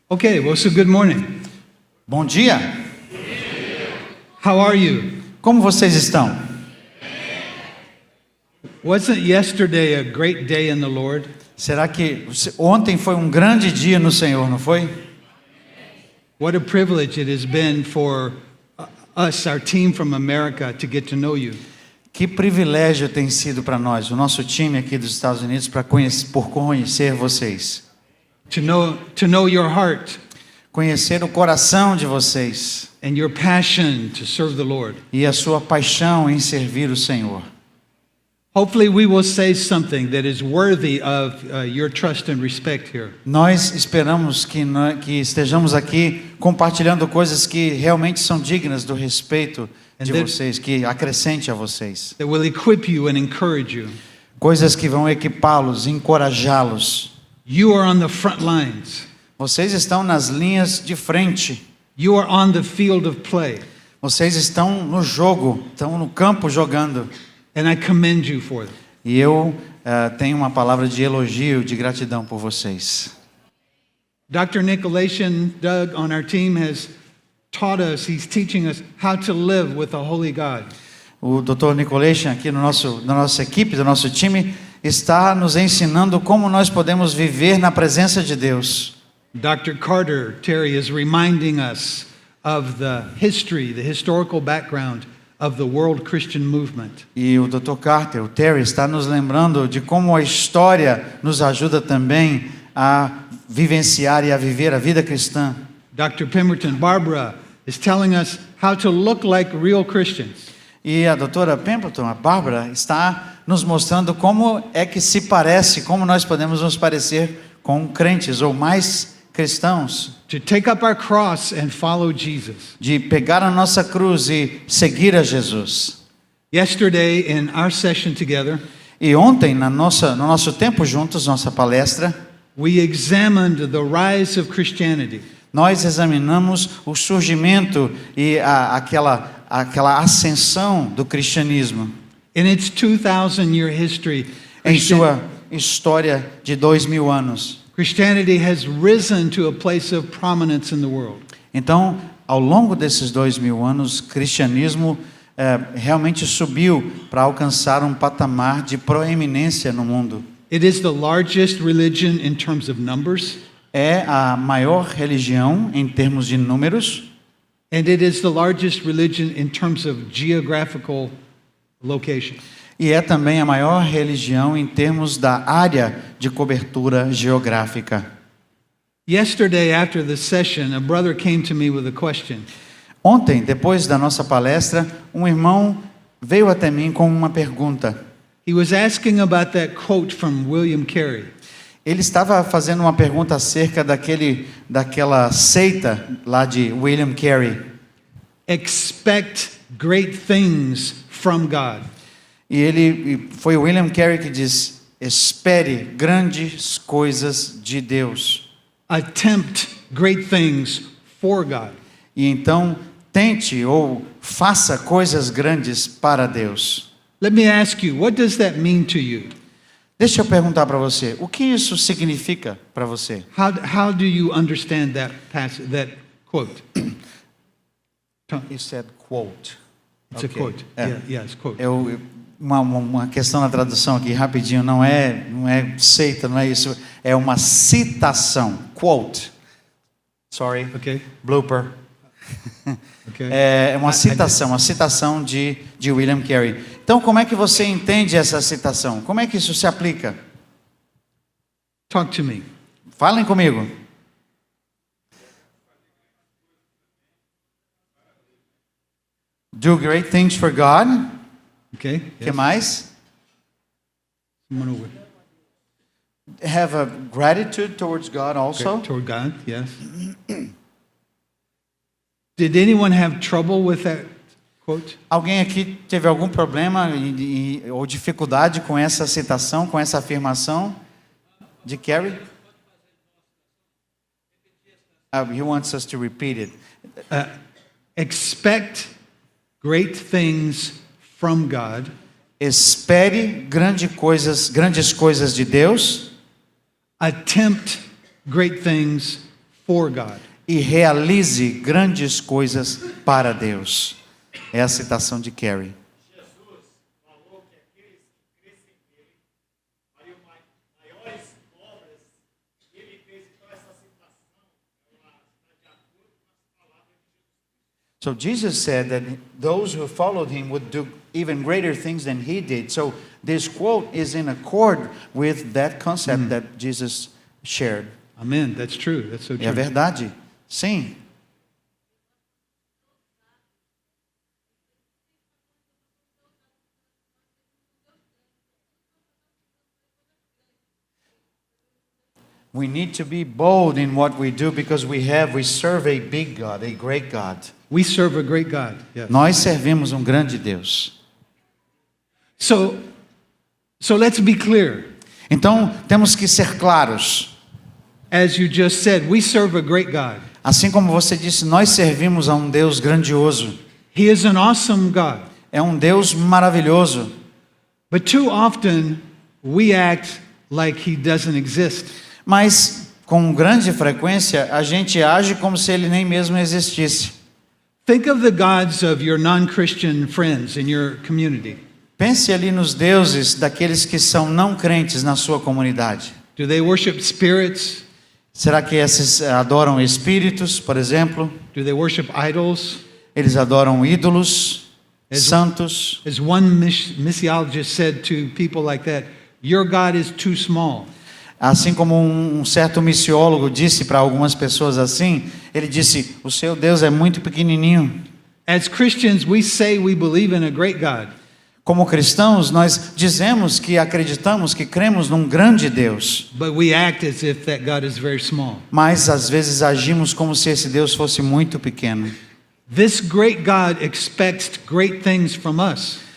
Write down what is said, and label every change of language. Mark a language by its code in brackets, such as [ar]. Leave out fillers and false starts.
[en] Okay, well, so good morning. [pt] Bom dia. [en] How are you? [pt] Como vocês estão? [en] Wasn't yesterday a great day in the Lord? [pt] Será que ontem foi um grande dia no Senhor, não foi? [en] What a privilege it has been for us, our team from America, to get to know you. [pt] Que privilégio tem sido para nós, o nosso time aqui dos Estados Unidos, por conhecer vocês. [en] To know your heart [pt] Conhecer o coração de vocês [en] and your passion to serve the Lord. [pt] e a sua paixão em servir o Senhor. [en] Hopefully we will say something that is worthy of your trust and respect here. [pt] Nós esperamos que estejamos aqui compartilhando coisas que realmente são dignas do respeito de vocês, que acrescente a vocês. [en] That will equip you and encourage you. [pt] Coisas que vão equipá-los, encorajá-los. [en] You are on the front lines. [pt] Vocês estão nas linhas de frente. [en] You are on the field of play. [pt] Vocês estão no jogo, estão no campo jogando. [en] And I commend you for them. [pt] E eu tenho uma palavra de elogio, de gratidão por vocês. [en] Dr. Nicolation, Doug, on our team has taught us, he's teaching us how to live with a holy God. [pt] O Dr. Nicolation aqui na nossa equipe, do nosso time, está nos ensinando como nós podemos viver na presença de Deus. [en] Dr. Carter, Terry, is reminding us of the history, the historical background of the world Christian movement. [pt] E o Dr. Carter, o Terry, está nos lembrando de como a história nos ajuda também a vivenciar e a viver a vida cristã. [en] Dr. Pemberton, Barbara, is telling us how to look like real Christians. [pt] E a doutora Pemberton, a Bárbara, está nos mostrando como é que se parece, como nós podemos nos parecer com crentes ou mais cristãos. [en] To take up our cross and follow Jesus. [pt] De pegar a nossa cruz e seguir a Jesus. [en] Yesterday in our session together, [pt] e ontem no nosso tempo juntos, nossa palestra, [en] we examined the rise of Christianity. [pt] Nós examinamos o surgimento e aquela ascensão do cristianismo. [en] In its 2,000-year history, [pt] em sua história de 2000 anos. [en] Christianity has risen to a place of prominence in the world. [pt] Então, ao longo desses 2000 anos, o cristianismo realmente subiu para alcançar um patamar de proeminência no mundo. [en] It is the largest religion in terms of numbers. [pt] É a maior religião em termos de números. [en] And it is the largest religion in terms of geographical location. [pt] E é também a maior religião em termos da área de cobertura geográfica. [en] Yesterday, after the session, a brother came to me with a question. [pt] Ontem, depois da nossa palestra, um irmão veio até mim com uma pergunta. [en] He was asking about that quote from William Carey. [pt] Ele estava fazendo uma pergunta acerca daquela seita lá de William Carey. [en] Expect great things from God. [pt] E foi William Carey que diz: espere grandes coisas de Deus. [en] Attempt great things for God. [pt] E então tente ou faça coisas grandes para Deus. [en] Let me ask you, what does that mean to you? [pt] Deixa eu perguntar para você, o que isso significa para você? [en] How do you understand that passage, that quote? You said quote. It's okay. A quote. Yes, quote. [pt] Uma questão na tradução aqui rapidinho, não é seita, não é isso, é uma citação, quote. [en] Sorry. Okay. Blooper. Okay. [pt] É uma citação de William Carey. Então, como é que você entende essa citação? Como é que isso se aplica? [en] Talk to me. [pt] Falem comigo. [en] Do great things for God. Okay. [pt] Que [en] Yes. [pt] mais? [en] Someone over. Have a gratitude towards God also. Okay. Toward God, yes. Did anyone have trouble with that quote? [pt] Alguém aqui teve algum problema ou dificuldade com essa citação, com essa afirmação de Carey? [en] He wants us to repeat it. Expect great things from God. [pt] Espere grandes coisas de Deus. [en] Attempt great things for God. [pt] e realize grandes coisas para Deus. É a citação de Carey. Jesus falou que aqueles que crescem nele fariam maiores obras. Ele fez então essa citação, ela está de acordo com as palavras de Jesus. [en] So Jesus said that those who followed him would do even greater things than he did. So this quote is in accord with that concept that Jesus shared. Amen. That's true. That's so [pt] É a [en] true. [pt] verdade? Sim. [en] We need to be bold in what we do because we serve a big God, a great God. We serve a great God. Yes. [pt] Nós servimos um grande Deus. [en] So let's be clear. [pt] Então, temos que ser claros. [en] As you just said, we serve a great God. [pt] Assim como você disse, nós servimos a um Deus grandioso. [en] He is an awesome God. [pt] É um Deus maravilhoso. [en] But too often we act like he doesn't exist. [pt] Mas, com grande frequência, a gente age como se ele nem mesmo existisse. [en] Think of the gods of your non-Christian friends in your community. [pt] Pense ali nos deuses daqueles que são não crentes na sua comunidade. [en] Do they worship spirits? [pt] Será que esses adoram espíritos, por exemplo? [en] Do they worship idols? [pt] Eles adoram ídolos, santos. [en] As one missiologist said to people like that, your God is too small. [pt] Assim como um certo missiólogo disse para algumas pessoas assim, ele disse, o seu Deus é muito pequenininho. [en] As Christians, we say we believe in a great God. [pt] Como cristãos, nós dizemos que acreditamos, que cremos num grande Deus. [en] But we act as if that God is very small. [pt] Mas às vezes agimos como se esse Deus fosse muito pequeno. [en] This great God expects great things from us.